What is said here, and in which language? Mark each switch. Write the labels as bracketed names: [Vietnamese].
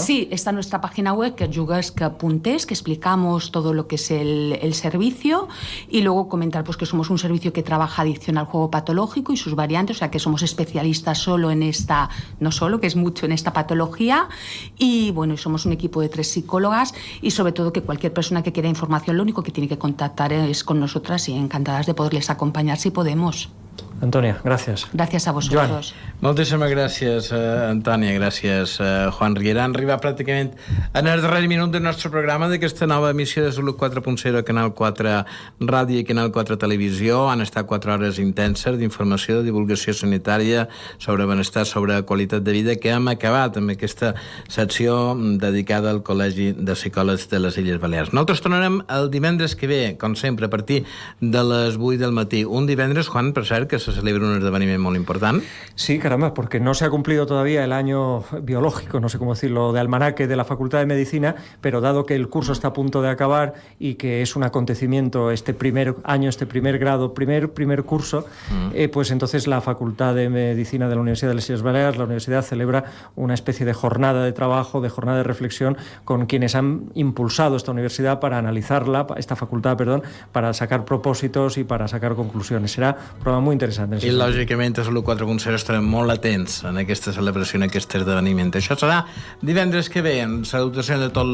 [Spanish] Sí, está nuestra página web, que es yugesca.es, que explicamos todo lo que es el servicio, y luego comentar pues que somos un servicio que trabaja adicción al juego patológico y sus variantes, o sea, que somos especialistas solo en esta, no solo, que es mucho en esta patología, y bueno, somos un equipo de 3 psicólogas, y sobre todo que cualquier persona que quiera información, lo único que tiene que contactar es con nosotras, y encantadas de poderles acompañar si podemos. [Catalan] Antònia, gràcies. Gràcies a vosaltres. Joan. Moltíssimes gràcies, Antònia, gràcies, Juan Riera. Han arribat pràcticament en el darrer minut del nostre programa d'aquesta nova emissió de Salut 4.0 a Canal 4 Ràdio i Canal 4 Televisió. Han estat 4 hores intenses d'informació, de divulgació sanitària sobre benestar, sobre qualitat de vida, que hem acabat amb aquesta secció dedicada al Col·legi de Psicòlegs de les Illes Balears. Nosaltres tornarem el divendres que ve, com sempre, a partir de les 8 del matí. Un divendres, Juan, per cert, que se celebra un esdeveniment molt important. [Spanish] Sí, caramba, porque no se ha cumplido todavía el año biológico, no sé cómo decirlo, de almanaque de la Facultad de Medicina, pero dado que el curso está a punto de acabar y que es un acontecimiento este primer año, este primer grado, primer curso, pues entonces la Facultad de Medicina de la Universidad de las Illes Baleares, la universidad, celebra una especie de jornada de trabajo, de jornada de reflexión con quienes han impulsado esta universidad para analizarla, esta facultad, perdón, para sacar propósitos y para sacar conclusiones. Será un programa muy interesante. [Catalan] I lògicament a Salut 4.0 estarem molt atents en aquesta celebració, en aquest esdeveniment. Això serà divendres que ve. Salutacions a tot